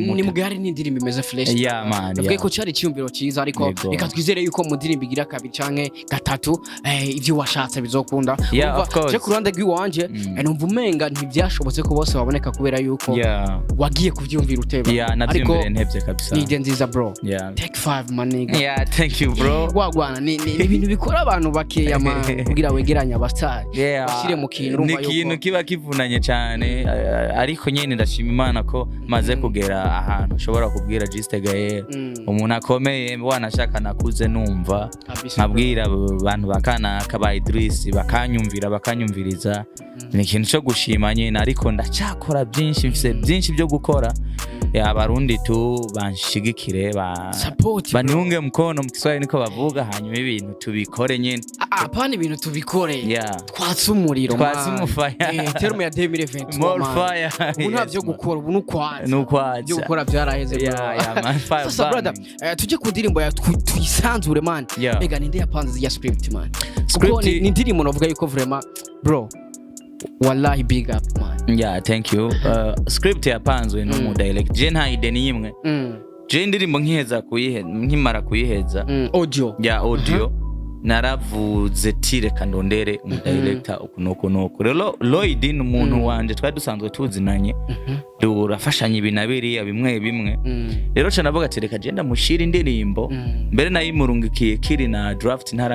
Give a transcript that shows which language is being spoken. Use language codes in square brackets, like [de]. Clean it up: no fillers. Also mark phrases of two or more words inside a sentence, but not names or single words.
[rn] ni mugari n'indirimbo imeze fresh ndavuga ko cyari cyiyumviro cyiza ariko reka twizere yuko mu ndirimbo igira kabiri canke gatatu ivyo washatse bizokunda je ku ruhande rw'iwanje numva umenga ntibyashobotse ko bose baboneka kubera yuko wagiye kuvyumvira uteba ariko ntevye kabisa ni nziza [en] bro take 5 [rn] maniga [en] thank you bro [rn] wagwana ni ibintu bikora abantu bakeya kugira wegeranya abastar bashire mu kintu urumva yuko ni ikintu kiba kivunanye cyane ariko nyene ndashima Imana ko maze kugera ahantu ushobora kubwira Giste umuntu akomeye wanashaka nakuze numva nkabwira abantu bakana kaba Idris bakanyumviriza ni ikintu cyo gushima nyene ariko ndacyakora byinshi byo gukora abarundi banshigikire [sw] baniunge mkono [rn] mu Kiswahili niko bavuga hanyuma ibintu tubikore nyene apana ibintu tubikore twatse umuriro twatse terme ya 2020 [en] more fire [rn] ubu ntavyo gukora ubu nukwatse byo gukora byaraheze sasa brother tuje ku ndirimbo ya tuyisanzure man ega ninde yapanze ya script man kuko ni ndirimbo novuga yuko vraiment bro wallahi [en] big up man thank you [rn] script yapanzwe no direct je nta idea ni imwe je ndirimbo nkimara kuyiheza audio naravuze tire kandondere umudirector ukunuko rero Lloyd ni umuntu wanje twari dusanzwe tuzinanye durafashanya ibinabiri bimwe rero cyo navuga ati reka genda mushira indirimbo mbere nayimurungikiye kiri na draft